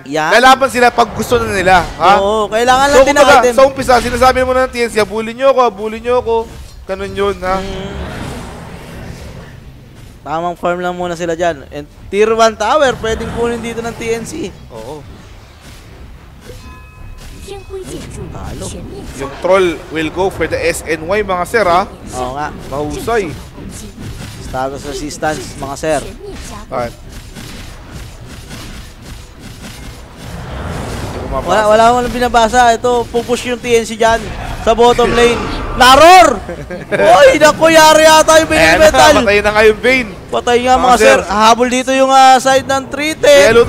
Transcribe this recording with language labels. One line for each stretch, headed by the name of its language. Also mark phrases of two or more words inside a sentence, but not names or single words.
Filipino: Lalaban sila pag gusto na nila, ha? Oo, kailangan lang din ng item. Sa umpisa, sinasabi mo na ng TNC, bully nyo ako. Ganun yun, ha? Tamang farm lang muna sila dyan.
English: And tier 1 tower,
Filipino: pwedeng kunin dito ng TNC. Oo.
Chinese: 天辉建筑全面
English: Yung troll will go for the SNY,
Filipino: mga sir, ha? Oo nga. Mahusay.
Chinese: 攻击，
English: Status resistance,
Filipino: mga sir.
Chinese: 全面加固。
Filipino: Alright. Wala binabasa. Ito, pupush yung TNC dyan sa
English: bottom lane.
Filipino: Naror! Uy, naku, yari yata yung Bane Metal. Patay na nga yung Bane. Patay nga mga sir. Habol dito yung side ng 310.